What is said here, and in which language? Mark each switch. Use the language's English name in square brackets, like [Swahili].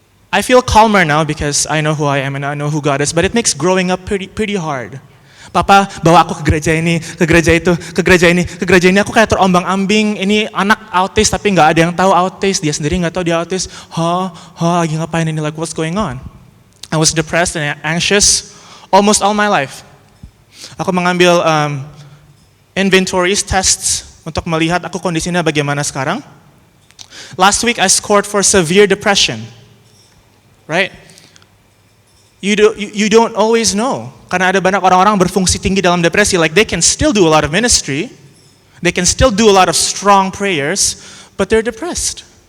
[English] I feel calmer now because I know who I am and I know who God is, but it makes growing up pretty hard. [Indonesian] Papa bawa aku ke gereja ini, ke gereja itu, ke gereja ini, ke gereja ini. Aku kayak terombang-ambing. Ini anak autis tapi nggak ada yang tahu autis. Dia sendiri nggak tahu dia autis. Lagi ngapain ini? [English] Like what's going on? I was depressed and anxious almost all my life. [Indonesian] Aku mengambil inventories, tests untuk melihat aku kondisinya bagaimana sekarang. [English] Last week I scored for severe depression. Right? You don't always know. [Indonesian] Karena ada banyak orang-orang berfungsi tinggi dalam depresi, [English] like they can still do a lot of ministry, they can still do a lot of strong prayers, but they're depressed.